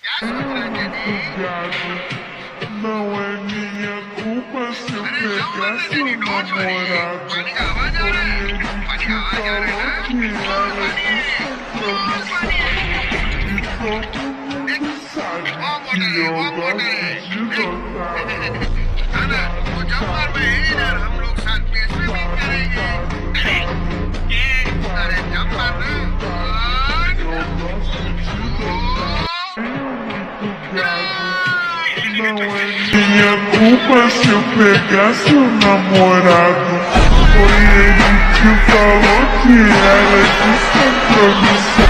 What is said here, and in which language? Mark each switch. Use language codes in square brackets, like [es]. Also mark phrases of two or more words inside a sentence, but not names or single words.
[pt] Não é minha culpa se eu pegar seu namorado. Foi ele que falou que era descompromissado. E todo mundo sabe que eu gosto de gozar. [hi] जब बार में इधर हम लोग साथ में स्विमिंग करेंगे अरे जब बार [pt] Não é minha culpa se eu pegar seu namorado. Foi ele que falou que era descompromissado.